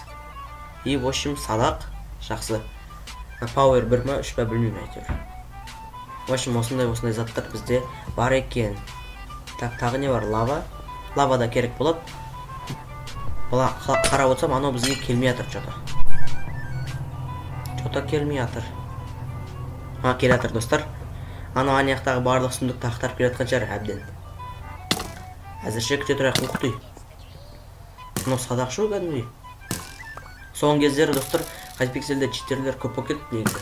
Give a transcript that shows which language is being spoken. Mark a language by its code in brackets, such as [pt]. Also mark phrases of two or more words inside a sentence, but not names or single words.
[ru] В общем, [kk] садақ. Жақсы. Power 1 ма, 3 па білмеймін әйтеуір. [ru] В общем, [kk] осындай заттар бізде бар екен. Тағы не бар? Лава. Лава да керек болады. Бұла қарап отырсам, анау бізге келмей жатыр что-то. Что-то келмей жатыр. Келе жатыр достар. Анау аяқтағы барлық сұмдықты ақтарып келе жатқан шығар әбден. Әзірше күте тұрайық. Уқтай. Мынау садақшы ғой кәдімгідей. Соңғы кездері достар, Hypixel'де читерлер көп болып кетті негізі.